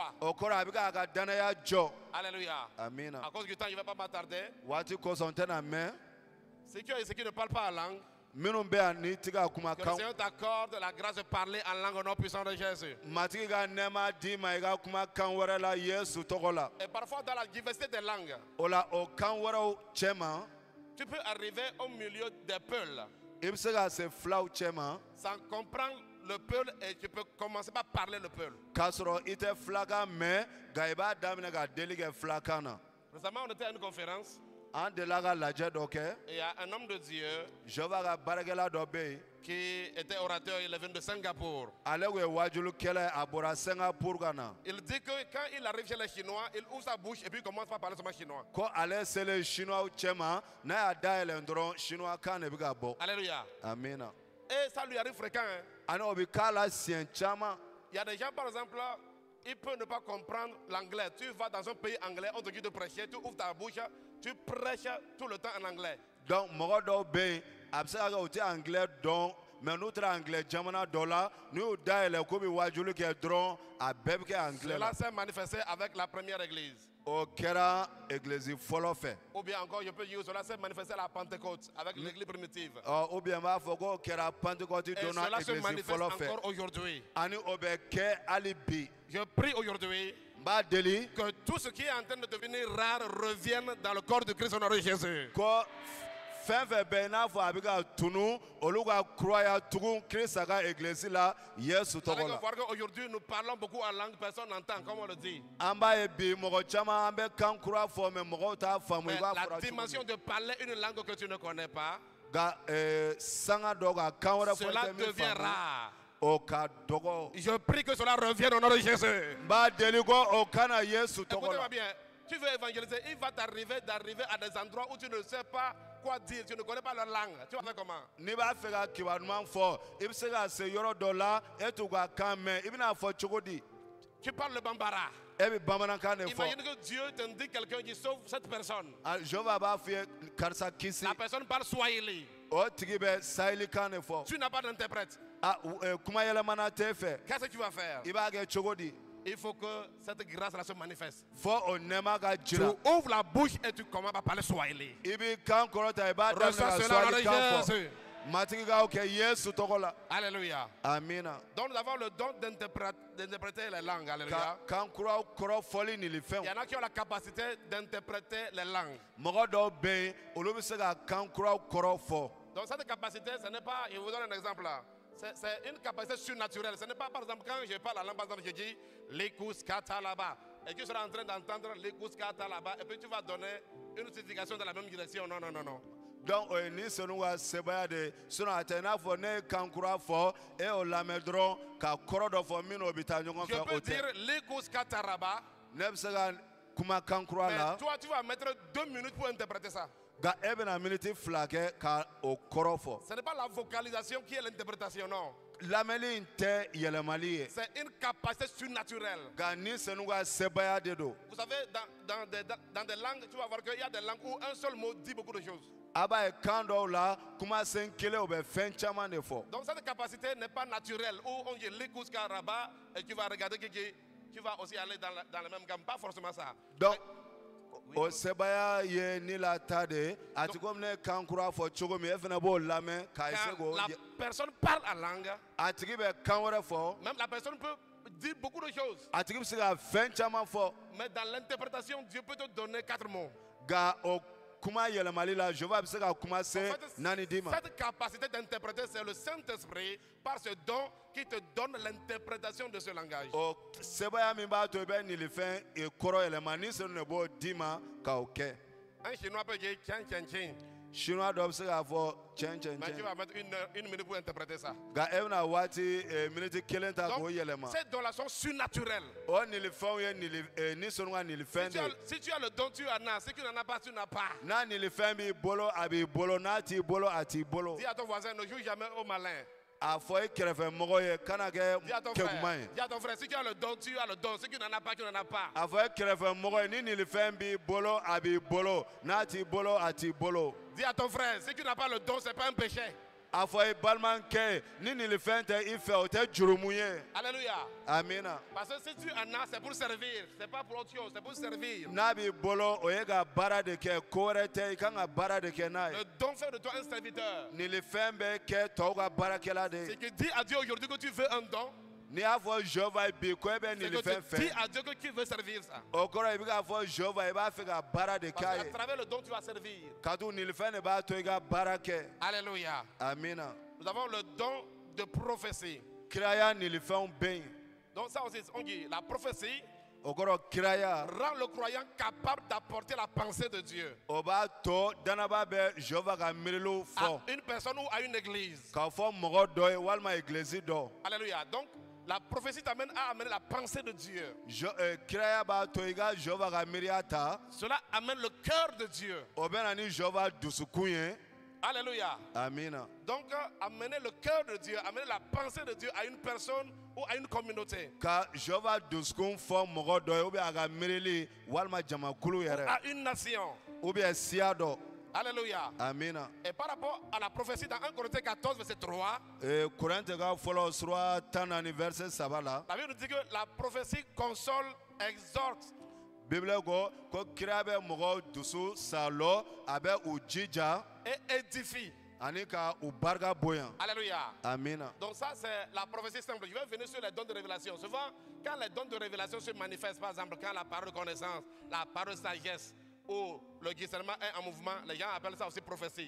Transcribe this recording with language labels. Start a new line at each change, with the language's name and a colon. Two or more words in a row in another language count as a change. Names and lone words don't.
Bambara: o kɔrɔ a bɛ k'a ka danaya jɔ. Alléluia. amina.
French: À cause du temps, je ne vais pas m'attarder.
Bambara: waati kosɔn n tɛna mɛn.
French: Ceux qui ne parlent pas en langue,
Bambara: minnu bɛ yan ni ti ka kuma
French: que le
Bambara: kan.
French: Seigneur t'accorde la grâce de parler en langue au nom puissant de Jésus.
Bambara: matigi ka nɛɛma d'i ma i ka kuma kan wɛrɛ la Yesu tɔgɔ la.
French: Et parfois, dans la diversité des langues,
Bambara: o la o kan wɛrɛw cɛ ma.
French: tu peux arriver au milieu des peuls
Bambara: i bɛ se ka se filaw cɛ ma.
French: sans comprendre le peul et tu peux commencer par parler le peul.
Bambara: k'a sɔrɔ i tɛ filakan mɛn nka i b'a daminɛ ka deli kɛ filakan na.
French: Récemment, on était à une conférence
Bambara: an delila ka lajɛ dɔ kɛ.
French: et il y a un homme de Dieu
Bambara: Jehova ka baarakɛla dɔ bɛ yen.
French: qui était orateur, il est venu de Singapour.
Bambara: ale kun ye wajulukɛla ye a bɔra Singapour ka na.
French: Il dit que quand il arrive chez les Chinois, il ouvre sa bouche et puis il commence par parler seulement chinois.
Bambara: ko ale selen chinois cɛ ma n'a y'a dayɛlɛn dɔrɔn chinois kan de bɛ ka bɔ. Alléluia. amina.
French: Et ça lui arrive fréquent. Hein.
Bambara: ani o bɛ k'a la siɲɛ caman.
French: Il y a des gens, par exemple, ils peuvent ne pas comprendre l'anglais. Tu vas dans un pays anglais, on te dit de prêcher, tu ouvres ta bouche, tu prêches tout le temps en anglais.
Bambara: donc mɔgɔ dɔw bɛ yen a bɛ se ka kɛ u tɛ anglais dɔn mais n'u taara anglais jamana dɔ la n'u y'u dayɛlɛn k'u bɛ wajulu kɛ dɔrɔn a bɛɛ bɛ kɛ anglais la.
French: Cela s'est manifesté avec la première église.
Bambara: o kɛra église fɔlɔ fɛ.
French: Ou bien encore, je peux dire, cela s'est manifesté à la Pentecôte avec l'église primitive. ou bien
Bambara: n b'a fɔ k'o kɛra pentecôte
French: Et
Bambara: donna
French: cela se
Bambara: église
French: manifeste
Bambara: fɔlɔ fɛ.
French: encore aujourd'hui.
Bambara: ani o bɛ kɛ hali bi.
French: Je prie aujourd'hui
Bambara: n b'a deli
French: que tout ce qui est en train de devenir rare revienne dans le corps de Christ au nom de Jésus.
Bambara: ko fɛn fɛn bɛ yen n'a fɔ a bɛ ka tunu olu ka kuraya tugun kirisa ka église la Yesu
French: Vous allez
Bambara: tɔgɔ la.
French: voir qu'aujourd'hui, nous parlons beaucoup en langue, personne n'entend, comme on le dit.
Bambara: an b'a ye bi mɔgɔ caman an bɛ kan kura fɔ mɛ mɔgɔw t'a faamu
French: Mais
Bambara: i b'a
French: la
Bambara: fɔra cogo
French: dimension
Bambara: min.
French: de parler une langue que tu ne connais pas,
Bambara: nka sanga dɔ ka kan wɛrɛ fɔ i
French: cela
Bambara: tɛ min
French: devient
Bambara: faamu
French: rare.
Bambara: o ka dɔgɔ.
French: Je prie que cela revienne au nom de Jésus.
Bambara: n b'a deli ko o kana Yesu tɔgɔ
French: Écoutez-moi
Bambara: la.
French: bien. Tu veux évangéliser, il va d'arriver à des endroits où tu ne sais pas quoi dire, tu ne connais pas leur langue. Tu vas faire comment?
Bambara: n'i b'a fɛ ka kibaru ɲuman fɔ i bɛ se ka se yɔrɔ dɔ la e t'u ka kan mɛn i bɛna fɔ cogo di.
French: Tu parles le bambara.
Bambara: e bɛ bamanankan de fɔ.
French: Imagine que Dieu t'indique quelqu'un qui sauve cette personne.
Bambara: Jehova b'a f'i ye karisa kisi.
French: La personne parle Swahili.
Bambara: o tigi bɛ sahelikan de fɔ.
French: Tu n'as pas d'interprète.
Bambara: kuma yɛlɛmana t'e fɛ.
French: Qu'est-ce que tu vas faire?
Bambara: i b'a kɛ cogo di.
French: Il faut que cette grâce-là se manifeste.
Bambara: fɔ o nɛɛma ka
French: Tu
Bambara: jira.
French: ouvres la bouche et tu commences à parler Swahili.
Bambara: i b'i kan kɔrɔta i b'a daminɛ
French: Reçois
Bambara: ka
French: cela au nom de
Bambara: swahilikan fɔ.
French: Jésus.
Bambara: matigi k'aw kɛ Yesu tɔgɔ la. Alléluia. amina.
French: Donc nous avons le don d'interpréter les langues. Alléluia.
Bambara: ka kan kuraw kɔrɔ fɔli
French: Il y
Bambara: nilifɛnw.
French: en a qui ont la capacité d'interpréter les langues.
Bambara: mɔgɔ dɔw bɛ yen olu bɛ se ka kan kuraw kɔrɔ fɔ.
French: Donc cette capacité, ce n'est pas, je vous donne un exemple là. C'est une capacité surnaturelle. Ce n'est pas, par exemple, quand je parle la langue, par exemple, je dis l'écouse kata là-bas. Et tu seras en train d'entendre l'écouse kata là-bas. Et puis tu vas donner une signification dans la même direction. Non, non, non, non.
Bambara: donc o ye ni senu ka sebaya de ye sinon a tɛ i n'a fɔ ne ye kan kura fɔ e y'o lamɛn dɔrɔn ka kɔrɔ dɔ fɔ min n'o bɛ taa ɲɔgɔn
French: Je
Bambara: fɛ
French: peux
Bambara: o
French: dire
Bambara: tɛ.
French: l'écouse kata là-bas.
Bambara: ne bɛ se ka kuma kan kura
French: Mais
Bambara: la
French: toi, tu vas mettre 2 minutes pour interpréter ça.
Bambara: nka e bɛna miniti 2 kɛ ka o kɔrɔ fɔ.
French: Ce n'est pas la vocalisation qui est l'interprétation, non.
Bambara: lamɛli tɛ yɛlɛmali ye.
French: C'est une capacité surnaturelle.
Bambara: Nka ni senu ka sebaya de don.
French: Vous savez, dans des langues, tu vas voir qu'il y a des langues où un seul mot dit beaucoup de choses.
Bambara: A b'a ye kan dɔw la kumasen kelen o bɛ fɛn caman de fɔ.
French: Donc cette capacité n'est pas naturelle, où on dit l'écoute rabat et tu vas regarder que tu vas aussi aller dans le même gamme. Pas forcément ça.
Bambara: Donc o sebaya ye ni la ta de a ti komi ne kan kura fɔ cogo min e fana b'o lamɛn k'a essayer
French: Quand la
Bambara: k'o
French: personne parle en langue,
Bambara: a tigi bɛ kan wɛrɛ fɔ
French: même la personne peut dire beaucoup de choses.
Bambara: a tigi bɛ se ka fɛn caman fɔ
French: Mais dans l'interprétation, Dieu peut te donner 4 mots.
Bambara: nka o kuma yɛlɛmali la Jehova bɛ se ka kuma
French: En
Bambara: se
French: fait,
Bambara: naani d'i ma.
French: cette capacité d'interpréter, c'est le Saint-Esprit, par ce don, qui te donne l'interprétation de ce langage.
Bambara: O sebaya min b'a to i bɛ nilifɛn kɔrɔ yɛlɛma ni senu de b'o d'i ma k'o kɛ.
French: Un Chinois peut dire tiens, tiens, tiens.
Bambara: Chinois dɔ bɛ se k'a fɔ tiɲɛ tiɲɛ
French: Mais tu
Bambara: tiɲɛ
French: vas mettre une minute pour interpréter ça.
Bambara: nka e bɛna waati miniti kelen ta k'o
French: Donc,
Bambara: yɛlɛma.
French: ces dons-là sont surnaturels. O nilifɛnw ye ni senu ka nilifɛn de ye. Si tu as le don, tu en as. Si tu n'en as pas, tu n'as pas.
Bambara: N'a nilifɛn b'i bolo a b'i bolo n'a t'i bolo a t'i bolo.
French: Dis à ton voisin, ne joue jamais au malin.
Bambara: A fɔ i kɛrɛfɛmɔgɔ ye kana kɛ
French: Dis à ton
Bambara: kɛkuman
French: frère,
Bambara: ye.
French: dis à ton frère, si tu as le don, tu as le don. Si tu n'en as pas, tu n'en as pas.
Bambara: A fɔ i kɛrɛfɛmɔgɔ ye ni nilifɛn b'i bolo a b'i bolo n'a t'i bolo a t'i bolo.
French: Dis à ton frère, si tu n'as pas le don, ce n'est pas un péché.
Bambara: A fɔ i balimakɛ ye ni nilifɛn tɛ i fɛ o tɛ jurumu ye. Alléluia. Amina.
French: Parce que si tu en as, c'est pour servir. Ce n'est pas pour autre chose, c'est pour servir.
Bambara: N'a b'i bolo o ye ka baara de kɛ ko wɛrɛ tɛ i kan ka baara de kɛ n'a ye.
French: Le don fait de toi un serviteur.
Bambara: Nilifɛn bɛ kɛ tɔw ka baarakɛla de
French: C'est
Bambara: ye.
French: que dis à Dieu aujourd'hui que tu veux un don.
Bambara: N'i y'a fɔ Jehova ye bi ko e bɛ
French: C'est que
Bambara: nilifɛn
French: tu dis
Bambara: fɛ.
French: à Dieu que tu veux servir ça.
Bambara: O kɔrɔ i bɛ k'a fɔ Jehova i b'a fɛ ka baara de
French: Parce
Bambara: k'a
French: qu'à
Bambara: ye.
French: travers le don, tu vas servir.
Bambara: Ka to nilifɛn de b'a to i ka baara kɛ. Alléluia. Amina.
French: Nous avons le don de prophétie.
Bambara: Kiraya nilifɛnw bɛ yen.
French: Donc ça aussi, on dit, la prophétie
Bambara: O kɔrɔ kiraya
French: rend le croyant capable d'apporter la pensée de Dieu
Bambara: o b'a to danaba bɛ Jehova ka miiriliw
French: à
Bambara: fɔ.
French: une personne ou à une église.
Bambara: K'a fɔ mɔgɔ dɔ ye walima egilisi dɔ. Alléluia.
French: Donc, la prophétie t'amène à amener la pensée de Dieu.
Bambara: Kiraya b'a to i ka Jehova ka miiriya ta.
French: Cela amène le cœur de Dieu.
Bambara: O bɛ na ni Jehova dusukun ye. Alléluia. Amina.
French: Donc, amener le cœur de Dieu, amener la pensée de Dieu à une personne ou à une communauté,
Bambara: Ka Jehova dusukun fɔ mɔgɔ dɔ ye
French: ou bien
Bambara: a ka miirili walima jamakulu yɛrɛ
French: à une nation.
Bambara: ou bien siya dɔ. Alléluia. Amina.
French: Et par rapport à la prophétie dans 1 Corinthiens 14, verset 3,
Bambara: Korinthe ka fɔlɔ sura 14 verset 3 la.
French: la Bible nous dit que la prophétie console, exhorte.
Bambara: Bible ko kira bɛ mɔgɔ dusu salɔ a bɛ u jija
French: Et édifie.
Bambara: ani ka u barika bonya. Alléluia. Amina.
French: Donc ça, c'est la prophétie simple. Je vais venir sur les dons de révélation. Souvent, quand les dons de révélation se manifestent, par exemple, quand la parole de connaissance, la parole de sagesse ou le discernement est en mouvement, les gens appellent ça aussi prophétie.